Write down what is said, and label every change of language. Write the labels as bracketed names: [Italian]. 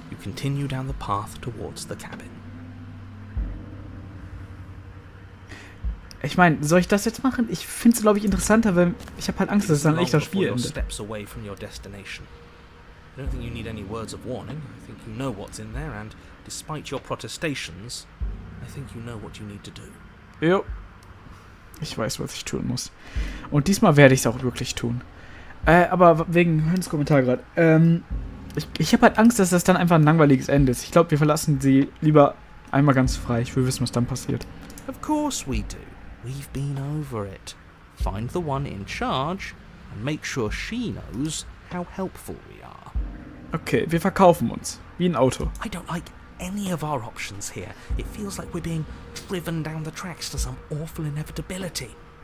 [English] You continue down the path towards the cabin. [German] Ich meine, soll ich das jetzt machen? Ich finde es, glaube ich, interessanter, weil ich habe halt Angst, dass es dann ein echter [English] Long before [German] Spiel [English] you're [German] endet. [English] steps away from your destination. I don't think you need any words of warning. I think you know what's in there, and despite your protestations, I think you know what you need to do. [German] Jo. Ich weiß, was ich tun muss. Und diesmal werde ich es auch wirklich tun. Aber wegen Höns Kommentar gerade. Ich habe halt Angst, dass das dann einfach ein langweiliges Ende ist. Ich glaube, wir verlassen sie lieber einmal ganz frei. Ich will wissen, was dann passiert. [English] Of course we do. We've been over it. Find the one in charge and make sure she knows how helpful we are. [German] Okay, wir verkaufen uns. Wie ein Auto. [English] I don't like any of our options here. It feels like we're being driven down the tracks to some awful inevitability.